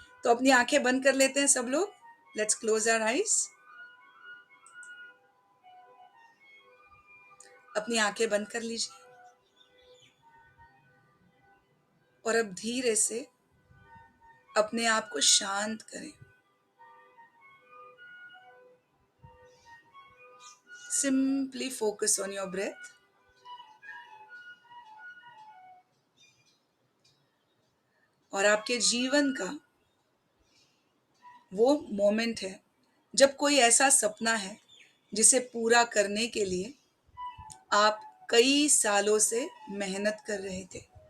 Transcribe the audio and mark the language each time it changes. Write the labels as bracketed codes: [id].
[hi] तो अपनी आंखें बंद कर लेते हैं सब लोग. [en] Let's close our eyes. [hi] अपनी आंखें बंद कर लीजिए और अब धीरे से अपने आप को शांत करें. [en] Simply focus on your breath. [hi] और आपके जीवन का वो मोमेंट है जब कोई ऐसा सपना है जिसे पूरा करने के लिए आप कई सालों से मेहनत कर रहे थे.